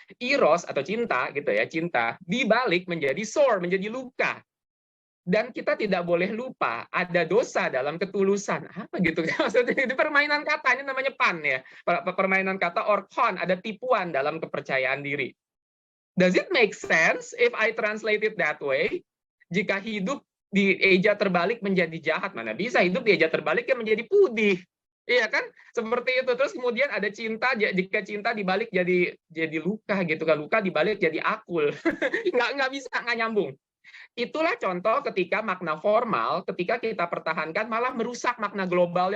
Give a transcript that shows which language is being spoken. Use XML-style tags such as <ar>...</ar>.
<id>Eros atau cinta gitu ya, cinta dibalik menjadi sore, menjadi luka. Dan kita tidak boleh lupa ada dosa dalam ketulusan. Apa gitu? Maksudnya itu permainan kata, ini namanya pan ya. Permainan kata or con, ada tipuan dalam kepercayaan diri.</id> <en>Does it make sense if I translate it that way?</en> <id>Jika hidup dieja terbalik menjadi jahat, mana bisa hidup dieja terbalik menjadi putih. Iya kan? Seperti itu. Terus kemudian ada cinta, jika cinta dibalik jadi luka gitu kan. Luka dibalik jadi akul. nggak bisa, nggak nyambung. Itulah contoh ketika makna formal, ketika kita pertahankan, malah merusak makna globalnya.</id>